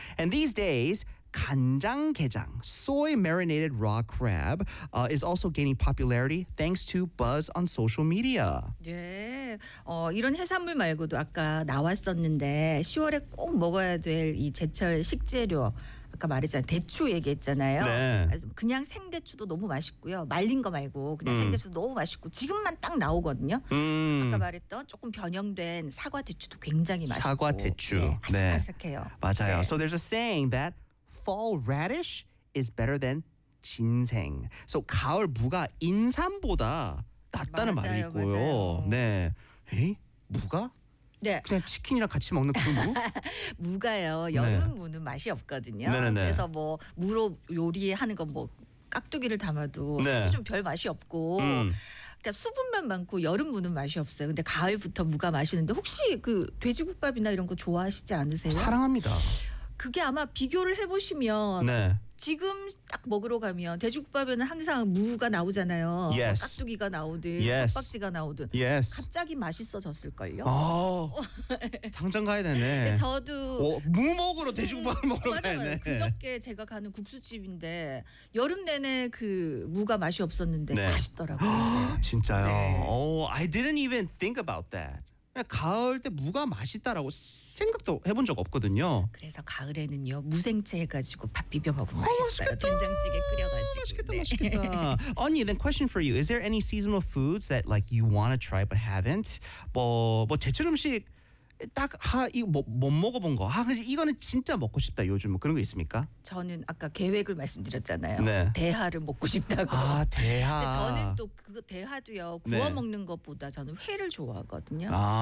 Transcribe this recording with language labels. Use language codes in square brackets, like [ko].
[en] And these days, 간장게장, soy marinated raw crab is also gaining popularity thanks to buzz on social media. [ko] 네. 이런 해산물 말고도 아까 나왔었는데 10월에 꼭 먹어야 될 이 제철 식재료. 아까 말했잖아요. 대추 얘기했잖아요. 네. 그래서 그냥 생대추도 너무 맛있고요. 말린 거 말고 그냥 생대추도 너무 맛있고 지금만 딱 나오거든요. 아까 말했던 조금 변형된 사과 대추도 굉장히 맛있고. 사과 대추. 네. 아삭아삭해요. 네. 맞아요. [en] 네. So there's a saying that fall radish is better than 진생. [ko] So 가을 무가 인삼보다 낫다는 맞아요, 말이 있고요. 맞아요. 네. 에? 무가? 네. 그냥 치킨이랑 같이 먹는 그 무? 무가요. 여름 네. 무는 맛이 없거든요. 네네네. 그래서 뭐 무로 요리하는 건 뭐 깍두기를 담아도 네. 사실 좀 별 맛이 없고 그러니까 수분만 많고 여름 무는 맛이 없어요. 근데 가을부터 무가 맛있는데 혹시 그 돼지국밥이나 이런 거 좋아하시지 않으세요? 사랑합니다. 그게 아마 비교를 해보시면 네. 지금 딱 먹으러 가면 돼지국밥에는 항상 무가 나오잖아요. [en] Yes. [ko] 깍두기가 나오든 [en] yes. [ko] 젖박지가 나오든 [en] yes. [ko] 갑자기 맛있어졌을걸요. 아, 당장 가야 되네. 네, 저도 무 먹으러 돼지국밥을 먹으러 가야 되네. 그저께 제가 가는 국수집인데 여름 내내 그 무가 맛이 없었는데 네. 맛있더라고요. 진짜요? 네. [en] I didn't even think about that. [ko] 가을 때 무가 맛있다라고 생각도 해본 적 없거든요. 그래서 가을에는요 무생채 해가지고 밥 비벼 먹으면 맛있어요. 된장찌개 끓여가지고. 맛있겠다, 네. 맛있겠다. [en] 언니, then question for you: Is there any seasonal foods that like you want to try but haven't? [ko] 뭐 제철 음식 딱 하 이거 뭐 못 먹어본 거 하 그래서 이거는 진짜 먹고 싶다 요즘 뭐 그런 거 있습니까? 저는 아까 계획을 말씀드렸잖아요. 네. 대하를 먹고 싶다고. 아 대하. 근데 저는 또 그 대하도요 구워 네. 먹는 것보다 저는 회를 좋아하거든요. 아,